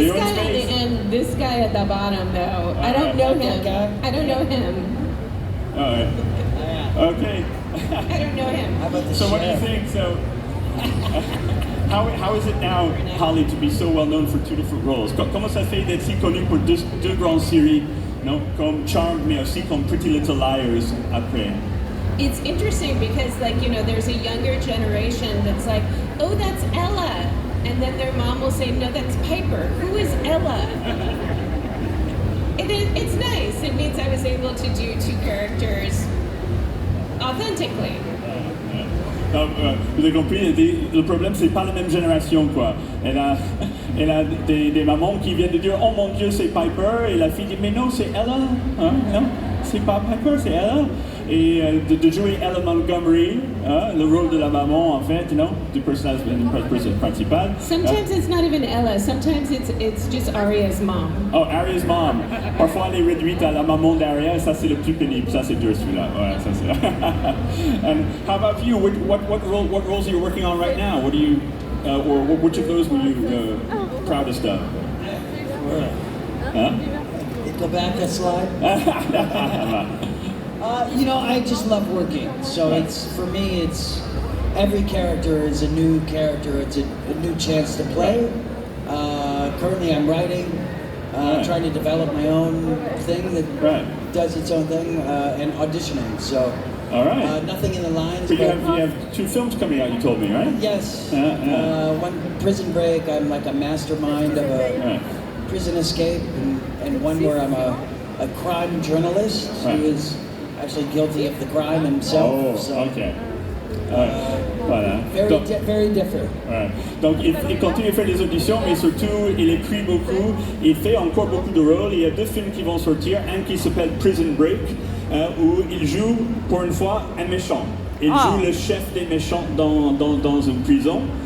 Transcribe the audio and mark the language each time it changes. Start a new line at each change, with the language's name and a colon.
English: Leo guy in space. and this guy at the bottom, though. I don't know him. I don't know him. All right. Okay. I don't know him. How about the So what do you chef? think? So how is it now, Holly, to be so well known for two different roles?
French: Comment ça fait d'être si connu pour deux grandes séries, non, comme Charmed, mais aussi comme Pretty Little Liars après?
English: It's interesting because, like, you know, there's a younger generation that's like, oh, that's Ella. And then their mom will say, no, that's Piper. Who is Ella? It's nice. It means I was able to do two characters authentically.
French: Donc, vous avez compris, le problème, c'est pas la même génération, quoi. Elle a des mamans qui viennent de dire, oh mon Dieu, c'est Piper, et la fille dit, mais non, c'est Ella, hein, non, c'est pas Piper, c'est Ella. Et de jouer Ella Montgomery, hein, le rôle de la maman, en fait, you know, du personnage principal.
English: Sometimes it's not even Ella. Sometimes it's just Arya's mom. Oh, Arya's mom.
French: Parfois, elle est réduite à la maman d'Arya, ça c'est le plus pénible. Ça c'est dur celui-là. Ouais, ça c'est.
English: And how about you? What roles are you working on right now? What do you, or which of those were you proudest of? Huh? Go back a slide. You know, I just love working. So it's, for me, it's every character is a new character. It's a new chance to play. Currently, I'm writing, trying to develop my own thing that does its own thing, and auditioning. So, all right. nothing in the lines. But you have two films coming out. You told me, right? Yes. One, Prison Break. I'm like a mastermind of a prison escape, and one where I'm a crime journalist who is actually guilty of the crime himself. Oh, so, okay. Voilà. Very different.
French: Ouais. Donc il continue à faire des auditions, mais surtout il écrit beaucoup, il fait encore beaucoup de rôles. Il y a deux films qui vont sortir, un qui s'appelle Prison Break, où il joue pour une fois un méchant. Il joue le chef des méchants dans une prison.